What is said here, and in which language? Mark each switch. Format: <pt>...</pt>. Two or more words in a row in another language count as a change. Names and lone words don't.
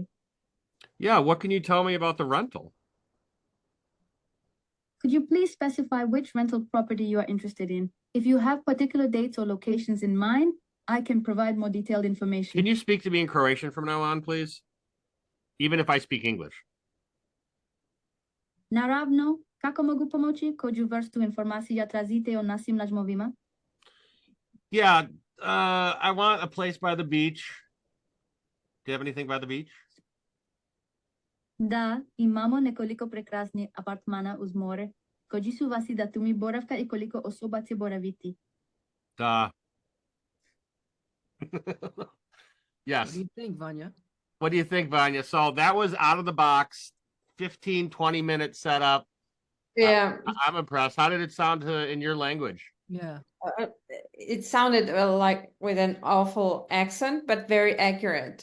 <en>Yeah, what can you tell me about the rental? Could you please specify which rental property you are interested in? If you have particular dates or locations in mind, I can provide more detailed information. Can you speak to me in Croatian from now on, please? Even if I speak English.</en> <hr>Naravno, kako mogu pomoći? Koju vrstu informacija tražite o našim lažmovima?</hr> <en>Yeah, I want a place by the beach. Do you have anything by the beach?</en> <hr>Da, imamo nekoliko prekrasnih apartmana uz more. Koji su vaši datumi boravka i koliko osoba će boraviti?</hr> <en>Duh. Yes. What do you think, Vanya? What do you think, Vanya? So that was out of the box, 15, 20-minute setup. Yeah. I'm impressed. How did it sound in your language? Yeah. It sounded like with an awful accent, but very accurate.</en>